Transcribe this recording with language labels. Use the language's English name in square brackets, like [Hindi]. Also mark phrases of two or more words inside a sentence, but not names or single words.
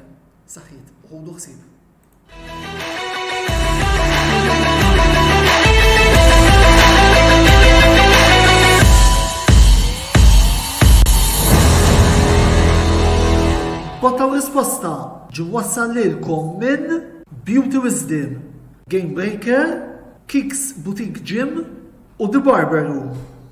[Maltese] Saħħit, ħudu ħsieb. Botta u risposta ġi wassal lilkom minn Beauty Wisdom, Game Breaker, Kicks Boutique Gym u The Barber Room.